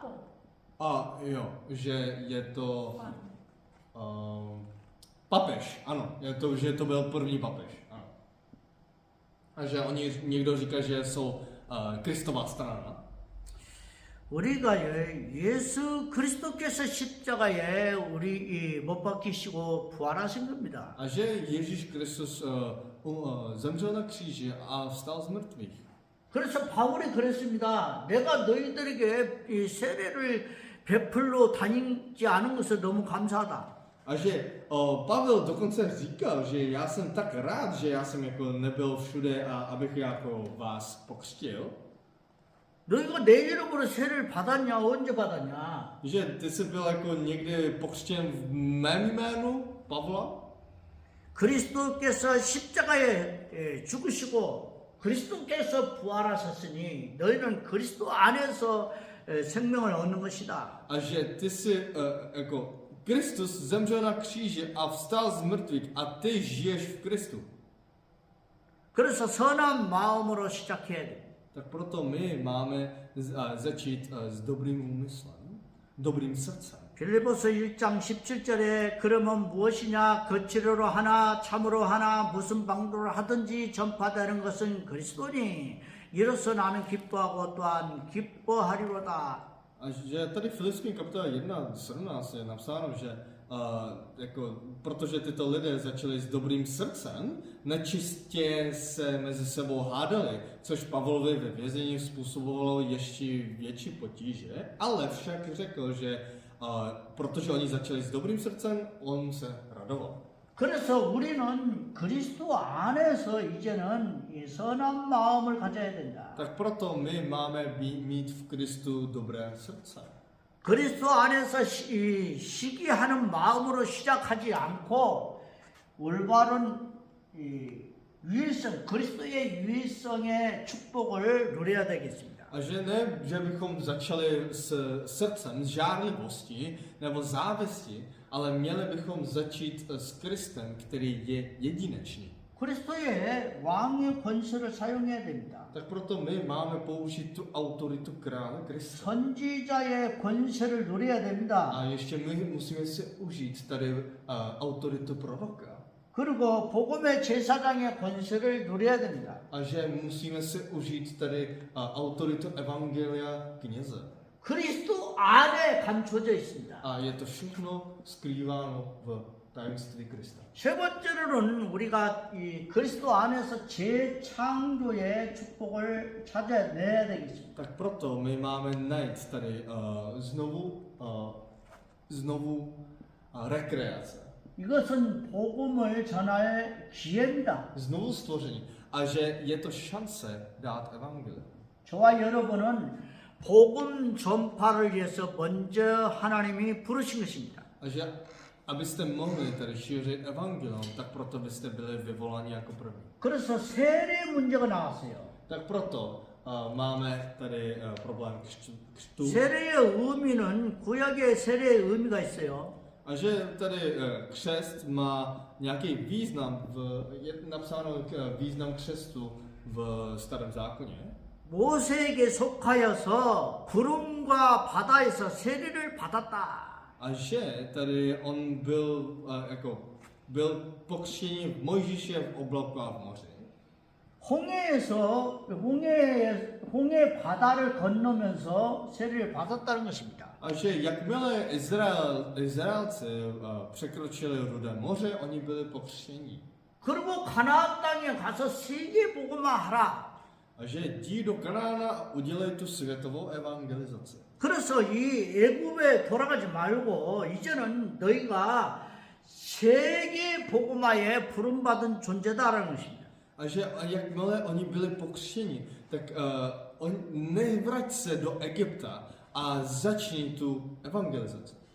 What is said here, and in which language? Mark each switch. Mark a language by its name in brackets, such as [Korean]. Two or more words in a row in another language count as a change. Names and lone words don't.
[Czech] A jo, že je to papež, ano, že to byl první papež, ano. A že někdo říká, že jsou Kristová strana. [Korean] 우리가 예수 그리스도께서 십자가에 우리 못 박히시고 부활하신 겁니다. [Czech] A že Ježíš Kristus zemřel na kříži a vstal z mrtvých. [Korean] 그래서 바울이 그랬습니다. 내가 너희들에게 이 세례를 베풀러 다니지 않은 것을 너무 감사하다. [Czech] A že Pavel dokonce říkal, že já jsem tak rád, že já jsem jako nebyl všude a abych jako vás pokřtil. [Korean] 너희가 내 이름으로 세례를 받았냐? 언제 받았냐? [Czech] Že ty jsi byl jako někdy pokřtěn v mém jménu, Pavla? [Korean] 그리스도께서 십자가에 죽으시고 그리스도께서 부활하셨으니 너희는 그리스도 안에서 생명을 얻는 것이다. [Czech] A že ty jsi jako Kristus zemřel na kříži a vstal z mrtvých a ty žiješ v Kristu. [Korean] 그래서 선한 마음으로 시작해야 돼. [Czech] Tak proto my máme začít s dobrým úmyslem, dobrým srdcem. [Korean] 빌립보서 1장 17절에 그러면 무엇이냐 거칠어로 하나 참으로 하나 무슨 방도로 하든지 전파되는 것은 그리스도니 이로써 나는 기뻐하고 또한 기뻐하리로다. [Czech] A že tady v Filipským kapitole 1:17 je napsáno, že protože tyto lidé začali s dobrým srdcem, nečistě se mezi sebou hádali, což Pavlovi ve vězení způsobovalo ještě větší potíže, ale však řekl, že protože oni začali s dobrým srdcem, on se radoval. [Korean] 그래서 우리는 그리스도 안에서 이제는 이 선한 마음을 가져야 된다. [Czech] Tak proto my máme mít v Kristu dobré srdce. [Korean] 그리스도 안에서 시기하는 마음으로 시작하지 않고 올바른 유일성, 그리스도의 유일성의 축복을 누려야 되겠습니다. [Czech] A že ne, že bychom začali s srdcem, s žárlivostí nebo závistí, ale měli bychom začít s Kristem, který je jedinečný. [Korean] 그리스도의 왕의 권세를 사용해야 됩니다. [Czech] Tak proto my máme použít tu autoritu krále Krista. [Korean] 선지자의 권세를 누려야 됩니다. [Czech] A ještě my musíme si užít tady autoritu proroka. [Korean] 그리고 복음의 제사장의 권세를 누려야 됩니다. [Czech] A že musíme si užít tady autoritu evangelia kněze. [Korean] 그리스도 안에 감춰져 있습니다. [Czech] A je to všechno skrýváno v tajemství Krista. [Korean] 세 번째로는 우리가 이 그리스도 안에서 재창조의 축복을 찾아내야 되겠습니다. [Czech] Tak proto my máme najít tady znovu rekreace. [Korean] 이것은 복음을 전할 기회입니다. [Czech] Znovu stvoření. A že je to šance dát evangelium. [Korean] 저와 여러분은 복음 전파를 위해서 먼저 하나님이 부르신 것입니다. [Czech] A že abyste mohli tady šířit evangelium, tak proto byste byli vyvoláni jako první. [Korean] 그래서 세례 문제가 나왔어요. [Czech] Tak proto máme tady problém křtu. [Korean] 세례의 의미는 구약의 세례의 의미가 있어요. [Czech] A že tady křest má nějaký význam, je napsáno význam křestu v Starém zákoně. [Korean] 모세에게 속하여서 구름과 바다에서 세례를 받았다. [Czech] A že tady on byl pokřtěný v Mojžíše v oblaku a v moři. [Korean] 홍해 바다를 건너면서 세례를 받았다는 것입니다. [Czech] A že jakmile Izraelci překročili Rudé moře, oni byli pokřtění. [Korean] 그리고 가나안 땅에 가서 세계 복음화하라. [Czech] A že jdi do Kanána a udělej tu světovou evangelizaci. [Korean] 그래서 이 애굽에 돌아가지 말고 이제는 너희가 세계 복음화에 부름받은 존재다라는 것입니다. [Czech] A že jakmile oni byli pokřtěni, tak nevrať se do Egypta a začni tu evangelizaci.